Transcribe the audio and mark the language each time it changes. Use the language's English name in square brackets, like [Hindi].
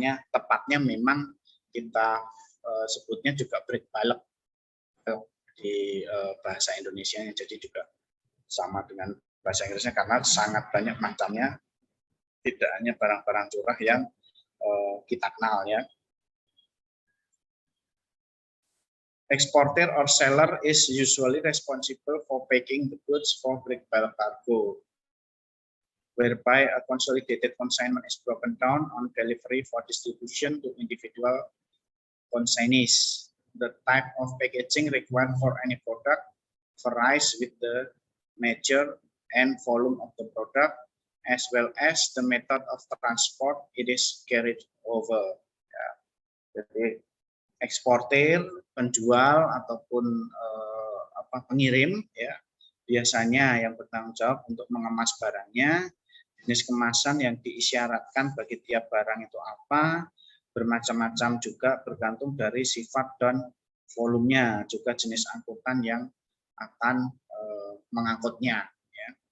[Indonesian] tepatnya memang kita sebutnya juga break bulk di bahasa Indonesianya, jadi juga sama dengan bahasa Inggrisnya karena sangat banyak macamnya, tidak hanya barang-barang curah yang kita kenal ya. [English] Exporter or seller is usually responsible for packing the goods for break bulk cargo, whereby a consolidated consignment is broken down on delivery for distribution to individual consignees. The type of packaging required for any product varies with the nature and volume of the product, as well as the method of transport it is carried over. [Indonesian] Ya. Jadi eksportir, penjual ataupun pengirim ya, biasanya yang bertanggung jawab untuk mengemas barangnya, jenis kemasan yang diisyaratkan bagi tiap barang itu apa, bermacam-macam juga bergantung dari sifat dan volumenya, juga jenis angkutan yang akan mengangkutnya ya.